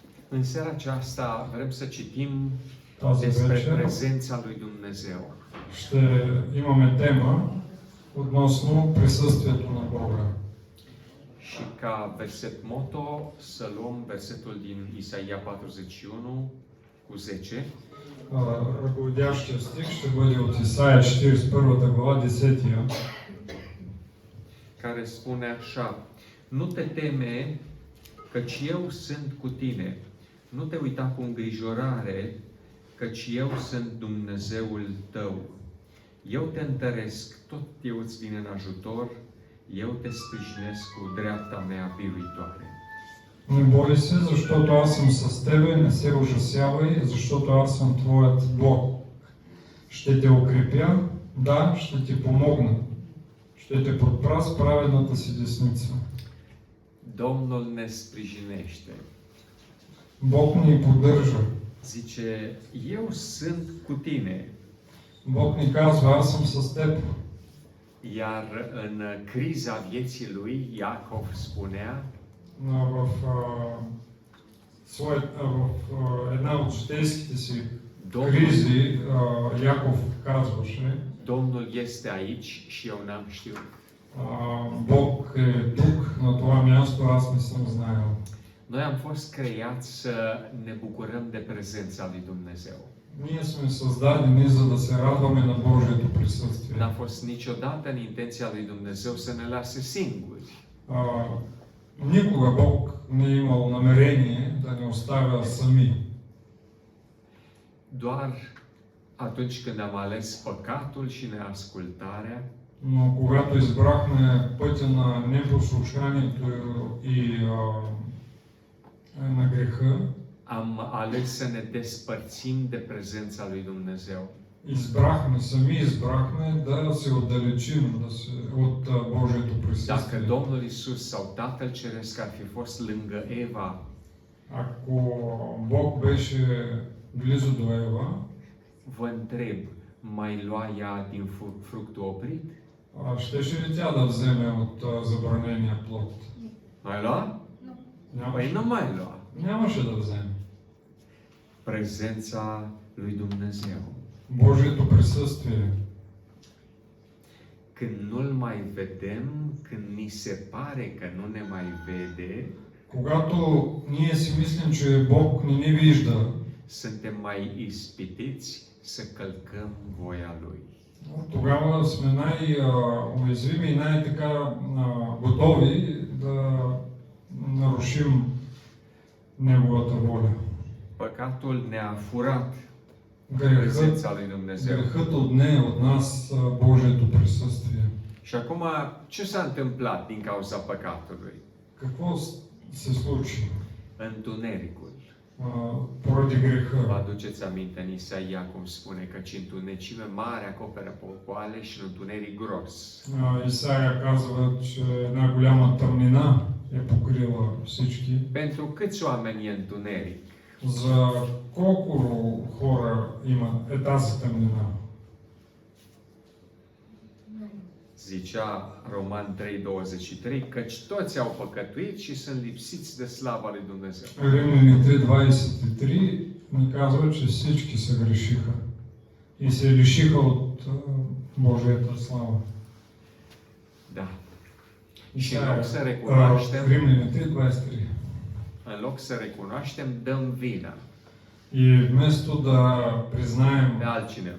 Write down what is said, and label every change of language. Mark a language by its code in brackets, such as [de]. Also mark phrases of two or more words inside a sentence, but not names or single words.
[ro] În seara aceasta vrem să citim [bg] Тази [ro] despre [bg] вечер [ro] prezența lui Dumnezeu. [bg] ще имаме тема относно присъствието на Бога. [ro] Și ca verset moto să luăm versetul din Isaia 41 cu 10. [bg] Ръководящия стих ще бъде от Исаия 41 глава 10. [ro] Care spune așa: Nu te teme, căci eu sunt cu tine. Nu te uita cu îngrijorare, căci eu sunt Dumnezeul tău. Eu te întăresc, tot eu îți vin în ajutor, eu te sprijinesc cu dreapta mea biruitoare. [bg] Не бой се, защото аз съм с тебе, не се ужасявай, защото аз съм твоят Бог. Ще те укрепя, да, ще ти помогна. Ще те подпра с праведната си десница. [ro] Domnul ne sprijinește. [bg] Бог ни поддържа. [ro] Zice, eu sunt cu tine. [bg] Бог ни казва, аз съм с теб. [ro] Iar în criza vieții lui, Iacov spunea, [bg] в една от житейските си [ro] Domnul, [bg] кризи Яков казваше, [ro] Domnul este aici și eu n-am știut. [bg] Бог е тук, на това място, аз не съм знаел. [ro] Noi am fost creați să ne bucurăm de prezența lui Dumnezeu. [bg] Ние сме създадени, за да се радваме на Божието присъствие. [ro] N-a fost niciodată în intenția lui Dumnezeu să ne lase singuri. [bg] Никога Бог не е имал намерение да не оставя сами. [ro] Doar atunci când am ales păcatul și neascultarea, [bg] Но когато избрахме пътя на непослушанието и на греха, [ro] am ales să ne despărțim de prezența lui Dumnezeu. [bg] сами избрахме да се отдалечим от Божието присъствие. [ro] Dacă Domnul Isus sau Tatăl Ceresc ar fi fost lângă Eva, [bg] Ако Бог беше близо до Ева, [ro] vă întreb, mai lua ea din fructul oprit? [bg] щеше ли тя да вземе от забранения плод? [ro] Mai lua? Păi nu mai lua. [bg] Нямаше да вземе. [ro] Prezența lui Dumnezeu. [bg] Божието присъствие. [ro] Când nu-L mai vedem, când ni se pare că nu ne mai vede, [bg] Когато ние си мислим, че Бог не ни вижда, [ro] suntem mai ispitiți să călcăm voia Lui. [bg] тогава сме най-уязвими и най-така готови да нарушим Неговата воля. [ro] Păcatul ne-a furat prezența lui Dumnezeu. [bg] Грехът отне от нас Божието присъствие. [ro] Și acum, ce s-a întâmplat din cauza păcatului? [bg] Какво се случи? [ro] Întunericul. [bg] Поради [ro] Vă [bg] греха. [ro] aduceți aminte în Isaia cum spune că ci întunecime mare acoperă popoale și întuneric gros. [bg] Исаия казва, че една голяма тъмнина е покрила всички. [ro] Pentru câți oameni e întuneric? [bg] За колко хора има тази тъмнина? [ro] Zicea Roman 3:23, căci toți au păcătuit și sunt lipsiți de slava lui Dumnezeu. [bg] Римляни 3:23 ни казва, че всички се грешиха и се лишиха от Божията слава. [ro] Da. Și în loc să recunoaștem, [bg] Римляни 3:23. [ro] în loc să recunoaștem, dăm vina [bg] И вместо да [ro] pe altcineva.